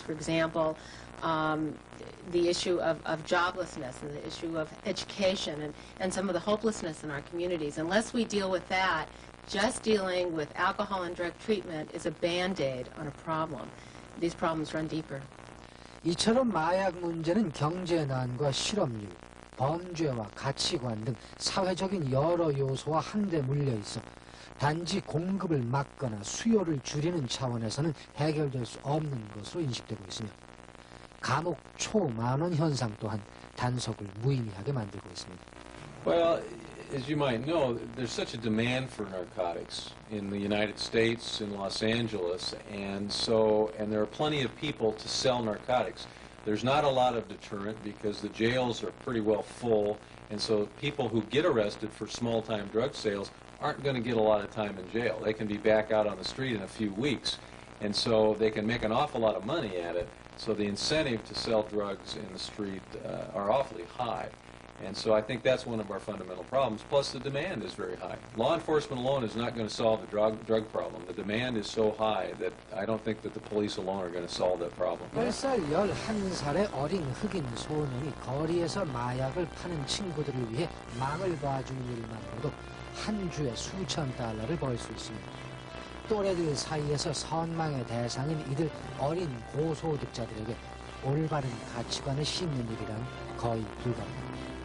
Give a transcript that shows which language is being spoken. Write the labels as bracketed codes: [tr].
[en] For example, the issue of joblessness and the issue of education and some of the hopelessness in our communities. Unless we deal with that, just dealing with alcohol and drug treatment is a Band-Aid on a problem. These problems run deeper. [ko] 이처럼 마약 문제는 경제난과 실업률, 범죄와 가치관 등 사회적인 여러 요소와 한데 물려 있어 단지 공급을 막거나 수요를 줄이는 차원에서는 해결될 수 없는 것으로 인식되고 있으며 감옥 초만원 현상 또한 단속을 무의미하게 만들고 있습니다. [en] Well, as you might know, there's such a demand for narcotics in the United States, in Los Angeles, and there are plenty of people to sell narcotics. There's not a lot of deterrent because the jails are pretty well full, and so people who get arrested for small-time drug sales aren't going to get a lot of time in jail. They can be back out on the street in a few weeks, and so they can make an awful lot of money at it. So the incentive to sell drugs in the street are awfully high. And so I think that's one of our fundamental problems. Plus, the demand is very high. Law enforcement alone is not going to solve the drug problem. The demand is so high that I don't think that the police alone are going to solve that problem. [ko] 10살, 11살의 어린 흑인 소년이 거리에서 마약을 파는 친구들을 위해 망을 봐주는 일만으로도 한 주에 수천 달러를 벌 수 있습니다. 또래들 사이에서 선망의 대상인 이들 어린 고소득자들에게 올바른 가치관을 심는 일이란 거의 불가능합니다.